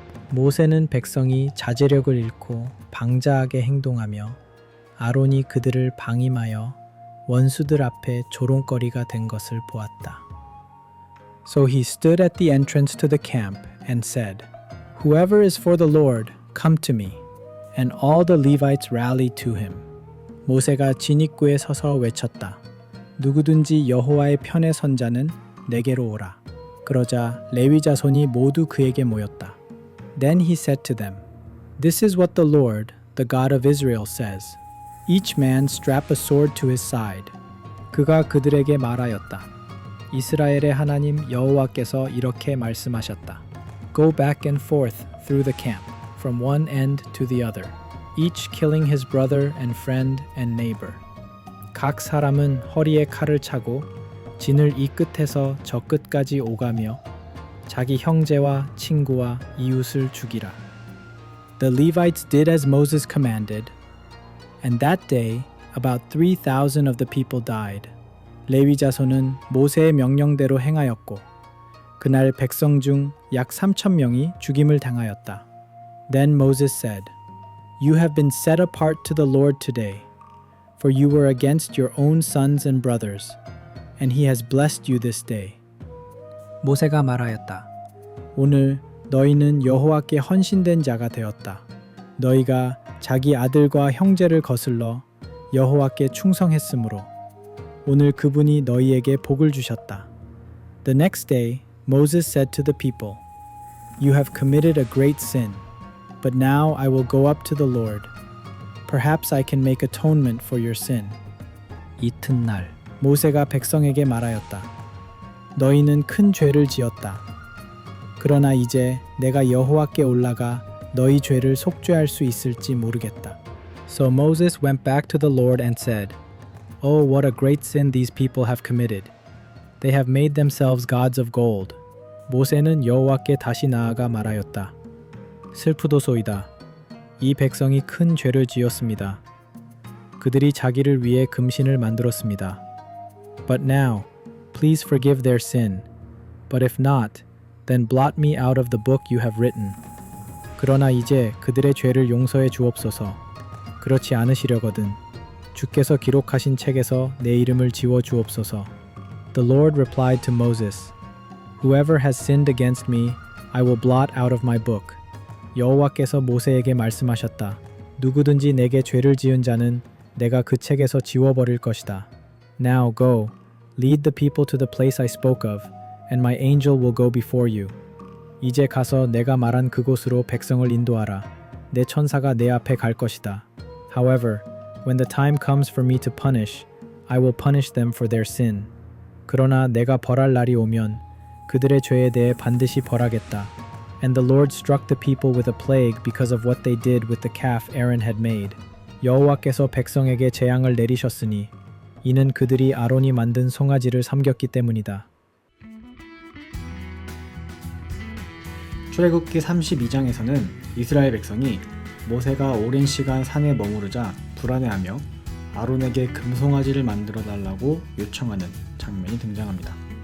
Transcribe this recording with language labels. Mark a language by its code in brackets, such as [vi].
[ko] 모세는 백성이 자제력을 잃고 방자하게 행동하며 아론이 그들을 방임하여 원수들 앞에 조롱거리가 된 것을 보았다. [en] So he stood at the entrance to the camp and said, "Whoever is for the Lord, come to me." And all the Levites rallied to him. [ko] 모세가 진 입구에 서서 외쳤다. 누구든지 여호와의 편에 선 자는 내게로 오라. 그러자 레위 자손이 모두 그에게 모였다. [en] Then he said to them, This is what the Lord, the God of Israel says. Each man strap a sword to his side. [ko] 그가 그들에게 말하였다. 이스라엘의 하나님 여호와께서 이렇게 말씀하셨다. [en] Go back and forth through the camp, from one end to the other, each killing his brother and friend and neighbor. [ko] 각 사람은 허리에 칼을 차고 진을 이 끝에서 저 끝까지 오가며 자기 형제와 친구와 이웃을 죽이라. [en] The Levites did as Moses commanded, and that day about 3,000 of the people died. [ko] 레위 자손은 모세의 명령대로 행하였고 그날 백성 중 약 3,000명이 죽임을 당하였다. [en] Then Moses said, You have been set apart to the Lord today, for you were against your own sons and brothers, and he has blessed you this day. [ko] 모세가 말하였다. 오늘 너희는 여호와께 헌신된 자가 되었다. 너희가 자기 아들과 형제를 거슬러 여호와께 충성했으므로 오늘 그분이 너희에게 복을 주셨다. [en] The next day Moses said to the people, You have committed a great sin, but now I will go up to the Lord. Perhaps I can make atonement for your sin. [ko] 이튿날 모세가 백성에게 말하였다. 너희는 큰 죄를 지었다. 그러나 이제 내가 여호와께 올라가 너희 죄를 속죄할 수 있을지 모르겠다. [en] So Moses went back to the Lord and said, Oh, what a great sin these people have committed. They have made themselves gods of gold. [ko] 모세는 여호와께 다시 나아가 말하였다. 슬프도소이다. 이 백성이 큰 죄를 지었습니다. 그들이 자기를 위해 금신을 만들었습니다. [en] But now, please forgive their sin. But if not, then blot me out of the book you have written. [ko] 그러나 이제 그들의 죄를 용서해 주옵소서. 그렇지 않으시려거든 주께서 기록하신 책에서 내 이름을 지워 주옵소서. [en] The Lord replied to Moses, Whoever has sinned against me, I will blot out of my book. [ko] 여호와께서 모세에게 말씀하셨다. 누구든지 내게 죄를 지은 자는 내가 그 책에서 지워버릴 것이다. [en] Now go, lead the people to the place I spoke of, and my angel will go before you. [ko] 이제 가서 내가 말한 그곳으로 백성을 인도하라. 내 천사가 내 앞에 갈 것이다. [en] However, when the time comes for me to punish, I will punish them for their sin. [ko] 그러나 내가 벌할 날이 오면 그들의 죄에 대해 반드시 벌하겠다. [en] And the Lord struck the people with a plague because of what they did with the calf Aaron had made. [ko] 여호와께서 백성에게 재앙을 내리셨으니 이는 그들이 아론이 만든 송아지를 섬겼기 때문이다. 출애굽기 32장에서는 이스라엘 백성이 모세가 오랜 시간 산에 머무르자 불안해하며 아론에게 금송아지를 만들어 달라고 요청하는 장면이 등장합니다.